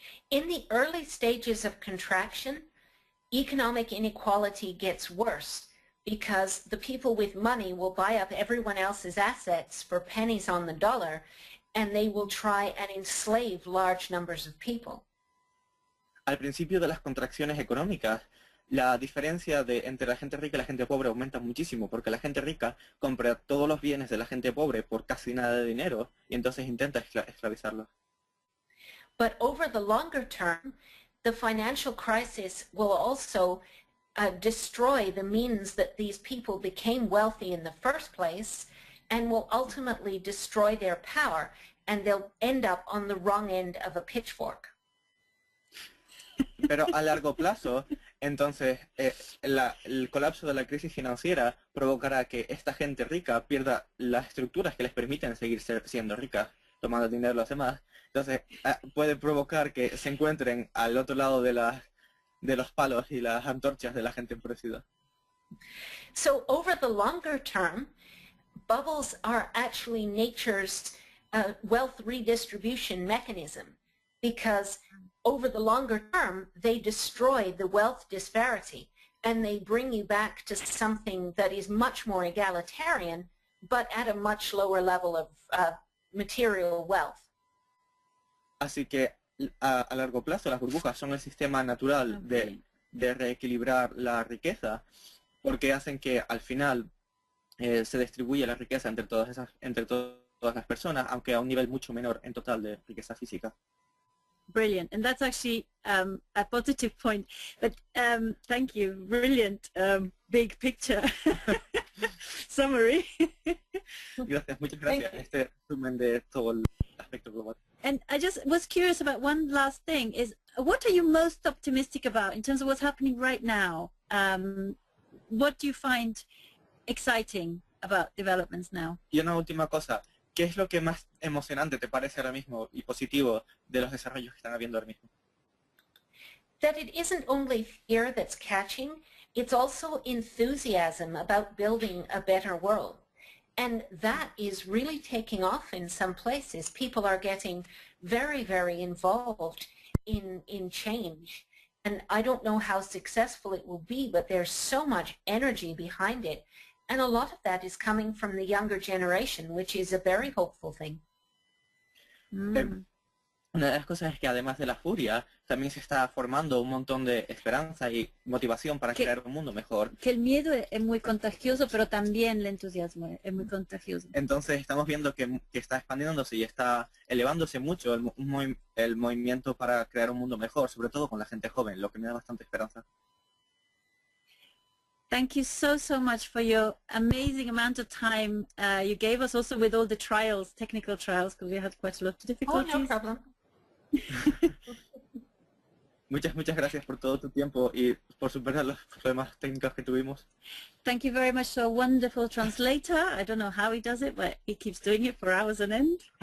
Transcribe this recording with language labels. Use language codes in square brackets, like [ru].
[en] In the early stages of contraction, economic inequality gets worse because the people with money will buy up everyone else's assets for pennies on the dollar, and they will try and enslave large numbers of people. [es] al principio de las contracciones económicas, la diferencia entre la gente rica y la gente pobre aumenta muchísimo, porque la gente rica compra todos los bienes de la gente pobre por casi nada de dinero y entonces intenta esclavizarlos. [en] But over the longer term, the financial crisis will also destroy the means that these people became wealthy in the first place and will ultimately destroy their power, and they'll end up on the wrong end of a pitchfork. [es] Pero a largo plazo, entonces, el colapso de la crisis financiera provocará que esta gente rica pierda las estructuras que les permiten seguir siendo ricas, tomando dinero de los demás. Entonces, puede provocar que se encuentren al otro lado de los palos y las antorchas de la gente empobrecida. [en] So over the longer term, bubbles are actually nature's wealth redistribution mechanism, because over the longer term, they destroy the wealth disparity and they bring you back to something that is much more egalitarian, but at a much lower level of material wealth. [es] Así que a largo plazo las burbujas son el sistema natural de reequilibrar la riqueza, porque hacen que al final se distribuya la riqueza entre todas las personas, aunque a un nivel mucho menor en total de riqueza física. [en] Brilliant, and that's actually a positive point. But thank you, brilliant, big picture summary. [es] Gracias, muchas gracias. Este resumen de todo el aspecto global. [en] And I just was curious about one last thing, is what are you most optimistic about in terms of what's happening right now? What do you find exciting about developments now? [es] Y una última cosa, ¿qué es lo que más emocionante te parece ahora mismo y positivo de los desarrollos que están habiendo ahora mismo? [en] That it isn't only fear that's catching, it's also enthusiasm about building a better world. And that is really taking off in some places. People are getting very, very involved in change. And I don't know how successful it will be, but there's so much energy behind it. And a lot of that is coming from the younger generation, which is a very hopeful thing. [es] Una de las cosas es que además de la furia, también se está formando un montón de esperanza y motivación para crear un mundo mejor. Que el miedo es muy contagioso, pero también el entusiasmo es muy contagioso. Entonces estamos viendo que está expandiéndose y está elevándose mucho el movimiento para crear un mundo mejor, sobre todo con la gente joven, lo que me da bastante esperanza. [en] Thank you so much for your amazing amount of time you gave us, also with all the trials, technical trials, because we had quite a lot of difficulties. Oh, no problem. [es] Muchas gracias por todo tu tiempo y por superar los problemas técnicos que tuvimos. [en] Thank you very much to a wonderful translator. I don't know how he does it, but he keeps doing it for hours on end.